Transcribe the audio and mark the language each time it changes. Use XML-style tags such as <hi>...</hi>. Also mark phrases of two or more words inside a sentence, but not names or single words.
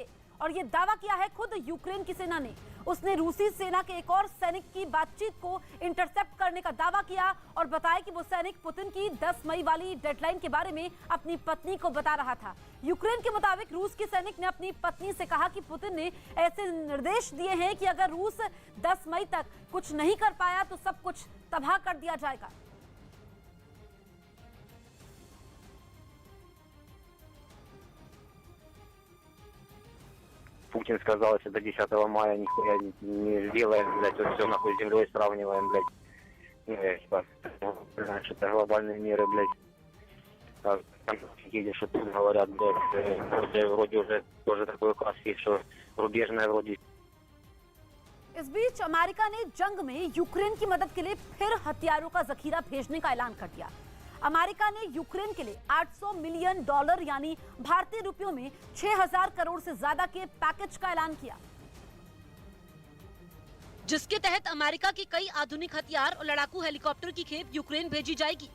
<hi>और ये दावा किया है खुद यूक्रेन की सेना ने। उसने रूसी सेना के एक और सैनिक की बातचीत को इंटरसेप्ट करने का दावा किया और बताया कि वो सैनिक पुतिन की 10 मई वाली डेडलाइन के बारे में अपनी पत्नी को बता रहा था। यूक्रेन के मुताबिक रूस के सैनिक ने अपनी पत्नी से कहा कि पुतिन ने ऐसे निर्देश दिए हैं कि अगर रूस 10 मई तक कुछ नहीं कर पाया तो सब कुछ तबाह कर दिया जाएगा।</hi> <ru>Путин сказал, если до 10 мая нихуя не сделаем, блядь, то все нахуй с землей сравниваем, блядь. Ну, я типа, знаешь, это глобальные меры, блядь. А там едешь, и тут говорят, блядь, вроде уже тоже такой класс есть, что рубежная вроде.</ru> <hi>इस बीच अमेरिका ने जंग में यूक्रेन की मदद के लिए फिर हथियारों का जखीरा भेजने का ऐलान कर दिया। अमेरिका ने यूक्रेन के लिए $800 मिलियन यानी भारतीय रुपयों में 6000 करोड़ से ज्यादा के पैकेज का ऐलान किया, जिसके तहत अमेरिका के कई आधुनिक हथियार और लड़ाकू हेलीकॉप्टर की खेप यूक्रेन भेजी जाएगी।</hi>